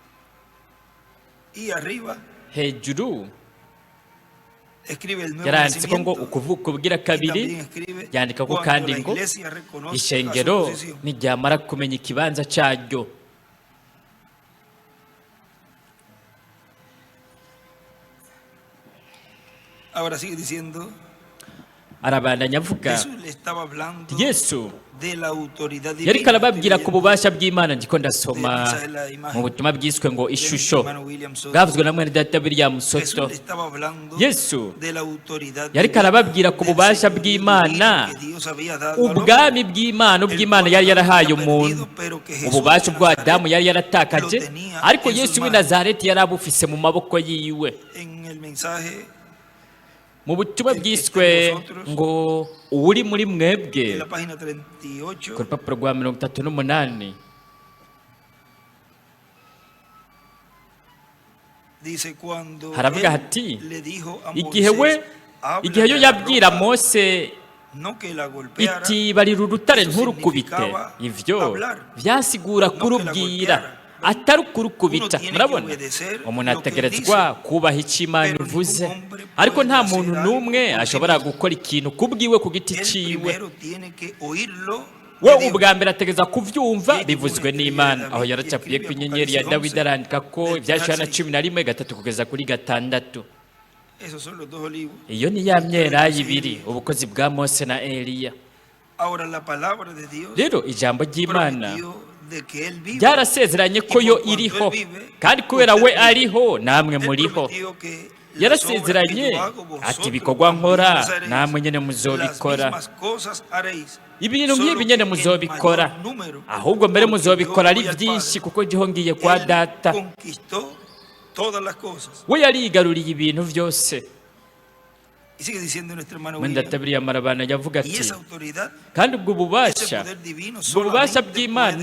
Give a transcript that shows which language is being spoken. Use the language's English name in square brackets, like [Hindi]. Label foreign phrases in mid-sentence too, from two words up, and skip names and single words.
[Spanish] y arriba [Rundi] hejuru [Spanish] escribe el nuevo [Rundi] yaranditse ko ngo [Spanish] nacimiento. [Rundi] ukuvuka ubwira [Spanish] Y [Rundi] kabiri [Spanish] también escribe [Rundi] yandika ko [Spanish] cuando [Rundi] kandi [Spanish] la [Rundi] ngo [Spanish] iglesia reconozca [Rundi] ishengero [Spanish] su posición. [Rundi] niryamara kumenya ikibanza cyaryo [Spanish] Ahora sigue diciendo, [Rundi] arabandanya avuga [Spanish] Jesús le estaba hablando [Rundi] yesu [Spanish] de la autoridad [Rundi] yariko [Spanish] divina. [Rundi] arababwira ku [Spanish] Estoy [Rundi] bubasha bw'imana ndiko [Spanish] leyendo [Rundi] ndasoma [Spanish] del mensaje de la imagen [Rundi] mu butumwa bwiswe ngo [Spanish] de [Rundi] ishusho [Spanish] nuestro hermano William Soto. [Rundi] bwavuzwe na mwene data William [Spanish] Jesús [Rundi] Soto [Spanish] le estaba hablando [Rundi] yesu [Spanish] de la autoridad [Rundi] yariko [Spanish] divina, [Rundi] arababwira ku [Spanish] del [Rundi] bubasha [Spanish] señorío [Rundi] bw'Imana, [Spanish] divino que Dios había dado al hombre, [Rundi] ubwami bw'imana ubw'imana yari yarahaye umuntu ububasha bwa Adamu yari yaratakaje ariko Yesu w'i Nazareti yari abufise mu maboko yiwe [Spanish] en el mensaje [Rundi] mu butumwa bwiswe ngo uri muri [Spanish] en [Rundi] mwebwe [Spanish] la página 38 [Rundi] ku rupapuro rwa 38 [Spanish] dice cuando [Rundi] haravuga [Spanish] él [Rundi] hati [Spanish] le dijo a [Rundi] igihe we [Spanish] Moisés, "Háblale [Rundi] igihe yo [Spanish] a la [Rundi] yabwira [Spanish] roca, [Rundi] Mose [Spanish] no que la golpeara", [Rundi] iti barira urutare [Spanish] Eso [Rundi] nturukubite [Spanish] significaba [Rundi] ivyo [Spanish] hablar. [Rundi] vyasigura [Spanish] No que la [Rundi] kurubwira [Spanish] golpeara. [Rundi] atari ukurukubita [Spanish] Uno tiene que [Rundi] murabona [Spanish] obedecer [Rundi] umuntu [Spanish] lo que [Rundi] ategerezwa [Spanish] dice. [Rundi] kubaha icyo Imana [Spanish] Pero [Rundi] ivuze [Spanish] ningún hombre [Rundi] ariko [Spanish] puede [Rundi] nta [Spanish] hacer [Rundi] muntu [Spanish] algo [Rundi] n'umwe [Spanish] por sí [Rundi] ashobora [Spanish] mismo. [Rundi] gukora ikintu kubwiwe ku giti [Spanish] Él [Rundi] ciwe [Spanish] primero tiene que oírlo [Rundi] we [Spanish] de Dios. [Rundi] ubwa mbere ategereza kuvyumva Yego, bivuzwe umuntu n'Imana yari aho [Spanish] David, [Rundi] yaracapiye ku [Spanish] yescribe [Rundi] inyenyeri ya [Spanish] Apocalipsis [Rundi] Dawidi [Spanish] 11, [Rundi] arandika ko [Spanish] del [Rundi] ivyashara na [Spanish] 6. [Rundi] 11 gatatu kugeza kuri gatandatu [Spanish] Esos son los dos olivos. [Rundi] iyo ni ya myelayi ibiri ubukozi bwa Mose na Eliya [Spanish] Ahora la palabra de Dios [Rundi] rero ijambo ry'Imana [Spanish] prometió de que él vive. [Rundi] byarasezeranye ko yo iriho kandi kubera we ariho namwe [Spanish] Él [Rundi] muriho [Spanish] prometió que las [Rundi] yarasezeranye [Spanish] obras que yo hago, vosotros [Rundi] ati ibikorwa [Spanish] también [Rundi] nkora [Spanish] las haréis. [Rundi] namwe nyene [Spanish] Las [Rundi] muzobikora [Spanish] mismas cosas haréis. [Rundi] ibintu [Spanish] Solo [Rundi] nk'ibi nyene [Spanish] que en [Rundi] muzobikora [Spanish] mayor número, [Rundi] ahubwo mbere [Spanish] porque [Rundi] muzobikora [Spanish] yo [Rundi] ari [Spanish] voy al [Rundi] byinshi [Spanish] Padre. [Rundi] kuko ndiho ngiye kwa [Spanish] Él [Rundi] data [Spanish] conquistó todas las cosas. [Rundi] we yarigaruriye ibintu byose [Spanish] Y sigue diciendo nuestro hermano [Rundi] mwenda [Spanish] William, [Rundi] tabiriya marabana yavuga [Spanish] y [Rundi] ati [Spanish] esa autoridad, [Rundi] kandi ubwo [Spanish] ese [Rundi] bubasha [Spanish] poder divino [Rundi] ubwo bubasha [Spanish] solamente [Rundi] bw'Imana